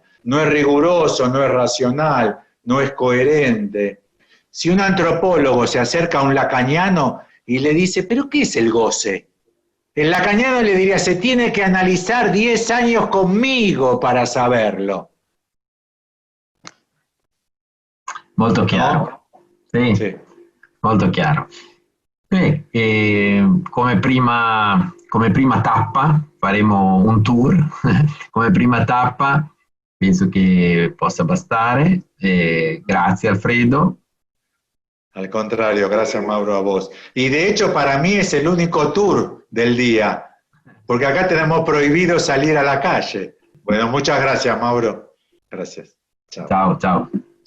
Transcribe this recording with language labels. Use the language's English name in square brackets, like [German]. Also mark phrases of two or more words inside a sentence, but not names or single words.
[Spanish] No es riguroso, no es racional, no es coherente. Si un antropólogo se acerca a un lacaniano y le dice, ¿pero qué es el goce? El lacaniano le diría, se tiene que analizar 10 años conmigo para saberlo. [Italian] Molto chiaro. No? Sì, molto chiaro. Come prima tappa faremo un tour, come prima tappa penso che possa bastare. Grazie Alfredo. [Spanish] Al contrario, gracias Mauro a vos. Y de hecho para mí es el único tour del día, porque acá tenemos prohibido salir a la calle. Bueno, muchas gracias Mauro. Gracias. Chao, chao.